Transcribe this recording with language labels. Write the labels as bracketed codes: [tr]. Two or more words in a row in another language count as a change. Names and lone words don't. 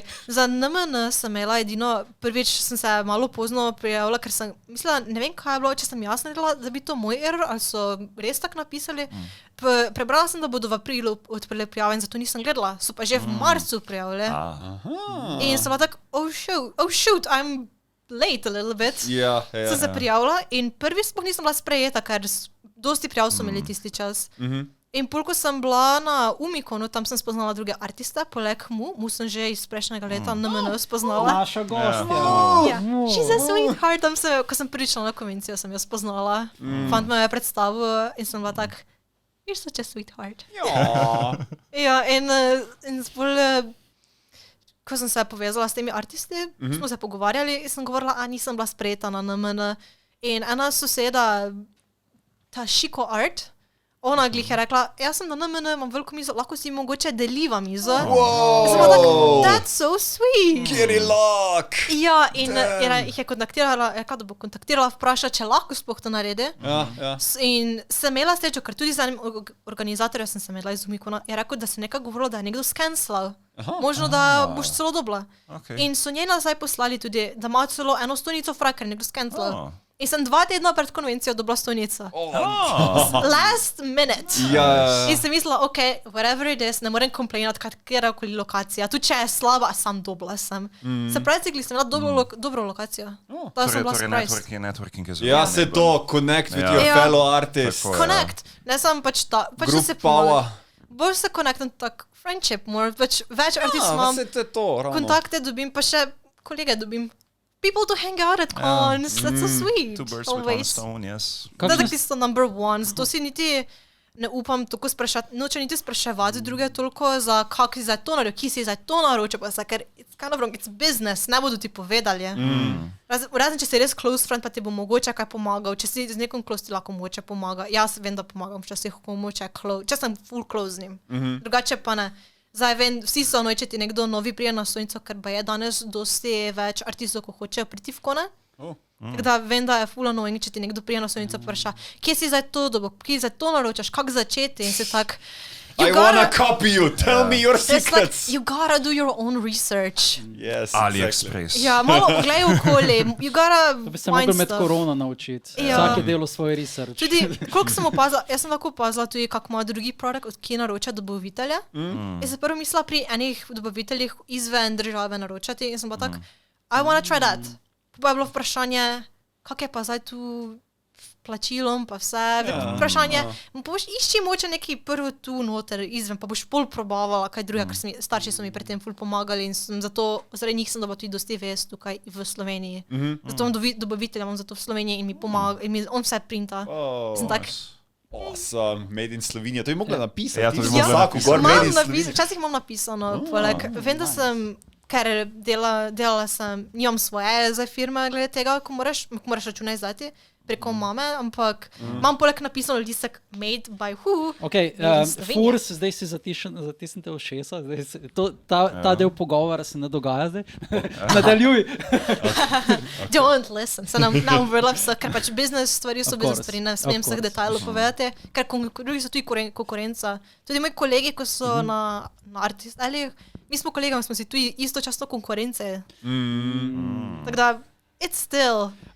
[sl] Za NMN sem imela edino, prvič sem se malo pozno prijavila, ker sem mislila, ne vem kaj je bilo, če sem jaz naredila, da bi to moj error, ali so res tak napisali. Prebrala sem, da bodo v aprilu odprli prijave in zato nisem gledala. So pa že v marcu prijavili. In sem bila tak, [en] oh shoot, I'm late a little bit. [sl] Sem se prijavila in prvi sploh nisem bila sprejeta, ker dosti prijav so imeli tisti čas. In ko sem bila na Umikonu, tam sem spoznala druge artiste, poleg mu sem že iz prejšnjega leta NMN spoznala. Naša gostja. [en] She's a sweetheart. [sl] Tam ko sem prišla na konvencijo, sem jo spoznala. Fant me je predstavil in sem bila tak, [en] you're such a sweetheart. [sl] Ja, in ko sem se povezala s temi artisti, smo se pogovarjali in sem govorila, nisem bila sprejeta na NMN. In ena soseda, ta Shiko Art, ona glih je rekla, jaz sem na NMN, imam veliko mizo, lahko si mogoče deliva mizo. Sem bila tak, [en] that's so sweet. [sl] Kjeri lak. Ja, in jih je kontaktirala, rekla, da bo kontaktirala, vprašala, če lahko sploh to naredi. In sem imela srečo, ker tudi za enim organizatorjem sem se imela iz Umikona, je rekel, da se nekaj govorilo, da je nekdo skenslal. Možno, da boš celo dobila. In so njej nazaj poslali tudi, da ima celo eno stojnico frak, ker je nekdo skenslal. In sem 2 tedna pred konvencijo dobila stojnico. [en] Last minute. [sl] Ja. In sem mislila, [en] ok, whatever it is, [sl] ne morem komplainati, katera koli lokacija. Tu če je slaba, sam dobila sem. Se pravi, sem imela dobro lokacijo. To sem bila surprised. Networking je zelo. Ja, se to, [en] connect with your fellow artists. [sl] Connect. Ne sem pač ta, pač Group se power. Bolj se connectam tak friendship, več artistov imam. Se to, ravno. Kontakte dobim, pa še kolege dobim. [en] People to hang out at cons, that's so sweet. Two birds with one stone, yes. [sl] To je tisto number one, zato si niti ne upam tako sprašati, noče niti spraševati druge toliko za kak si zdaj to naredil, ki si zdaj to naročil, pa ker [en] it's kind of wrong, it's business, [sl] ne bodo ti povedali. Razen, če si res [en] close friend, [sl] pa ti bo mogoče kaj pomagal, če si z nekom close ti lahko mogoče pomaga. Jaz vem, da pomagam včasih komu, če sem full close z njim. Drugače pa ne. Zdaj vem, vsi so če ti nekdo novi prije na stojnico, ker pa je danes dosti več artistov, ko hočejo priti v kone. Tako da vem, da je full annoying, če ti nekdo prije na stojnico vpraša, kje si zdaj to dobil, kje zdaj to naročaš, kako začeti in si tak... [en] I wanna copy you, tell me your secrets. Like, you gotta do your own research. Yes, AliExpress. [sl] Ja, malo gledaj okoli, [en] you gotta [sl] To bi se mogel med korona naučiti. Vsak je delal svoj research. Tudi, koliko sem opazila, jaz sem lahko opazila tudi, kako ima drugi produkt, od kje naroča dobavitelja. Jaz sem prvo mislila pri enih dobaviteljih izven države naročati in sem pa tak, [en] I wanna try that. [sl] Pa je bilo vprašanje, kak je pa zdaj tu plačilom, pa vse. Vprašanje, boš išči moče neki prvo tu noter izven, pa boš pol probavala kaj drugega, ker starši so mi pri tem ful pomagali in sem zato, zaradi njih sem dobila tudi dosti vest tukaj v Sloveniji. Zato imam dobavitelja, imam zato v Sloveniji in mi pomaga, in on vse printa. Sem tak... [en] Awesome, made in [sl] Slovenija, to bi mogla napisati. Ja, to bi mogla napisati. Včasih imam napisano, vem, da sem, ker delala sem, nimam svoje za firme glede tega, ko moraš račune izdati preko mame, ampak imam poleg napisano listek [en] made by who. [sl] Ok, Furs, zdaj si zatisnite ušesa, ta del pogovora se ne dogaja zdaj. Nadaljuj. [en] Don't listen, [sl] se nam vrla vse, ker pač biznes stvari so bez stvari, ne smem vseh detajlov povedati, ker drugi so tudi konkurenca. Tudi moji kolegi, ko so na artist, ali mi smo kolegami, smo si tudi istočasno konkurence. Tako da, [en] it's still...